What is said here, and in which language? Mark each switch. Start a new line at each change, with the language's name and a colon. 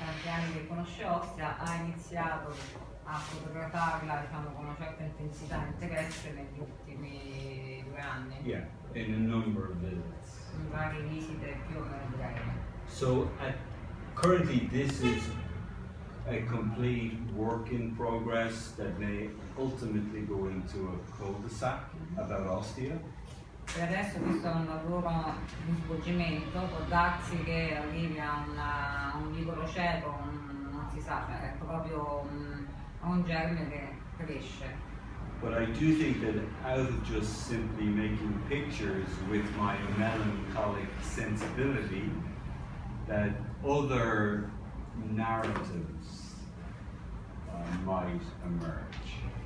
Italian: anni che conosce Ostia, ha iniziato a fotografarla, diciamo, con una certa intensità e interesse negli ultimi 2 anni.
English: Yeah, in a number of visits.
Italian: In varie visite più o meno brevi.
English: So currently this is a complete work in progress that may ultimately go into a cul-de-sac about Ostia.
Italian: Per adesso questo è un lavoro di svolgimento, può darsi che arrivi a un vicolo cieco, non si sa, cioè è proprio un germe che cresce.
English: But I do think that out of just simply making pictures with my melancholic sensibility, that other narratives might emerge.